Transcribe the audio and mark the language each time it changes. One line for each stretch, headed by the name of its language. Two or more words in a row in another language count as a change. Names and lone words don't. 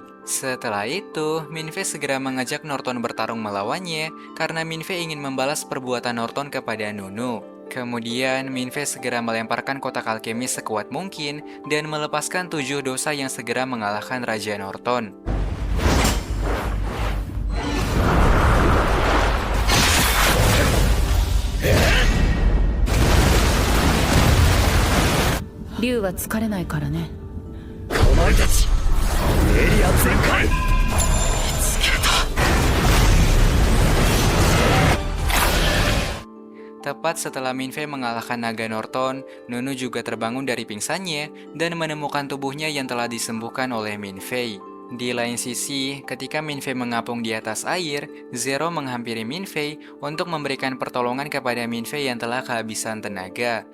Indonesian: Setelah itu, Minfei segera mengajak Norton bertarung melawannya karena Minfei ingin membalas perbuatan Norton kepada Nunu. Kemudian, Minfei segera melemparkan kotak alkemis sekuat mungkin dan melepaskan 7 dosa yang segera mengalahkan Raja Norton.
Japanese: Ryu は疲れないからね。お前たちエリア全開。見つけた。
Indonesian: Tepat setelah Minfei mengalahkan naga Norton, Nunu juga terbangun dari pingsannya dan menemukan tubuhnya yang telah disembuhkan oleh Minfei. Di lain sisi, ketika Minfei mengapung di atas air, Zero menghampiri Minfei untuk memberikan pertolongan kepada Minfei yang telah kehabisan tenaga.